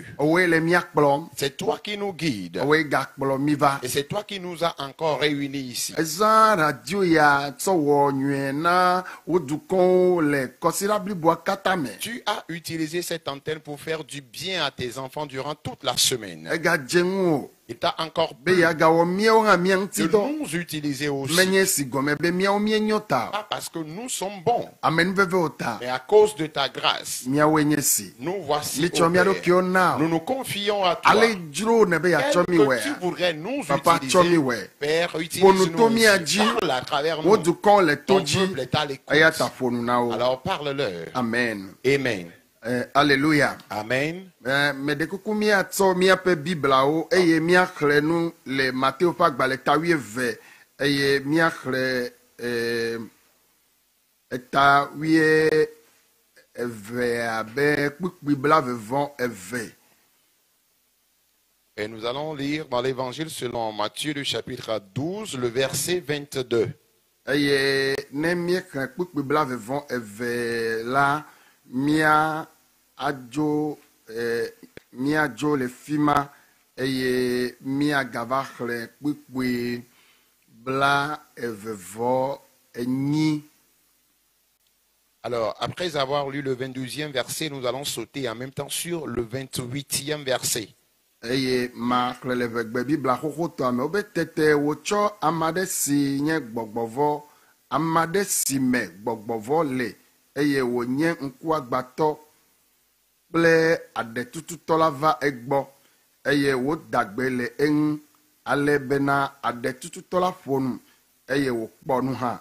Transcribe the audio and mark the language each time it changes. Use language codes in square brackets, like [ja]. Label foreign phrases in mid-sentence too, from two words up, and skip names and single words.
[fr] C'est toi qui nous guides. Et c'est toi qui nous as encore réunis ici. Tu as utilisé cette antenne pour faire du bien à tes enfants. enfants durant toute la semaine. [ee] egadze ŋu o [fr] Il t'a encore [ee] be [fr] plu [ee] yeagawɔ míawo hã mía de ŋuti dɔ [fr] nous utiliser aussi. [ee] menye si gɔme be míawo míenyo ta o. [fr] Pas parce que nous sommes bons, [ee] amenuveve o ta [fr] mais à cause de ta grâce. [ee] míawoe nye si [fr] Nous voici, [ee] mitsɔ [fr] ô [ee] mía [fr] Père. [ee] ɖokuiwo na o [fr] Nous nous confions à toi. [ee] ale dzro ne be [fr] Tel [ee] yatsɔ mi [fr] que [ee] wɔe [fr] tu voudrais nous Papa, [ee] tsɔ mi [fr] utiliser, [ee] wɔe [fr] Père, [ee] ƒonu [fr] utilise-nous [ee] to mía [fr] aussi. [ee] dzi [fr] Parle à travers [ee] wo [fr] nous. [ee] dukɔwo le to [fr] Ton [ee] dzi [fr] peuple est à l'écoute. [ee] eya ta ƒonu na wo. [fr] Alors parle-leur. Amen. Amen. Alléluia. Amen. [ee] Mais de kuku míatsɔ míaƒe biblawo eye míaxlẽ nu le Matthieu ƒe agbalẽ ta 8 eye míaxlẽ eta 8 abe kpukpui 22. [fr] Et nous allons lire dans l'évangile selon Matthieu, le chapitre 12, le verset 22. [ee] Eye ne míexlẽ kpukpui 22 la mía adzo míadzo le fi ma eye míagava xlẽ kpukpui 22. [fr] Alors, après avoir lu le 22e verset, nous allons sauter en même temps sur le 28e verset. [ee] Eye maxlẽ le vegbe bibla xoxotɔa me wobe tete wotsɔ ame aɖe si nye gbɔgbɔvɔ ame aɖe si me gbɔgbɔvɔ le eye wònye ŋkuagbatɔ kple aɖetututɔ la va egbɔ eye wòdagbe le eŋu ale bena aɖetututɔ la ƒo nu eye wòkpɔ nu hã.